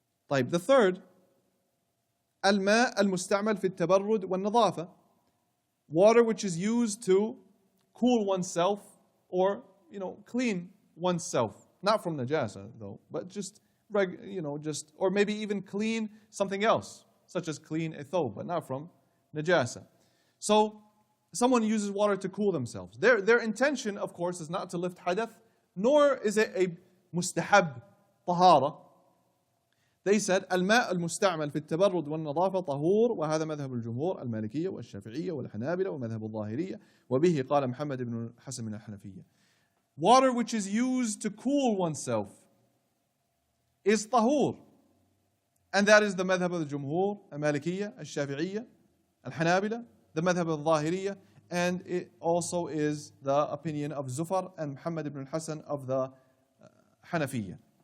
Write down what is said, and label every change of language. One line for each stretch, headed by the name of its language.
Arabic: طيب,
English: the third,
Arabic: الماء المستعمل في التبرد والنظافة,
English: water which is used to cool oneself or clean oneself, not from najāsah though, but just or maybe even clean something else, such as clean a thawb, but not from najāsah. So someone uses water to cool themselves. Their intention, of course, is not to lift hadath, nor is it a mustahab tahara. They said
Arabic: الماء المستعمل في التبرد والنظافة طهور، وهذا مذهب الجمهور المالكية والشافعية والحنابلة ومذهب الظاهرية، وبه قال محمد بن الحسن من الحنفية.
English: Water which is used to cool oneself is طهور, and that is the madhab of the Jumhur, المالكية, الشافعية, الحنابلة, the madhab of the Ṭāhiriyya, and it also is the opinion of Zufar and Muhammad ibn al-Hasan of the Hanafiyya.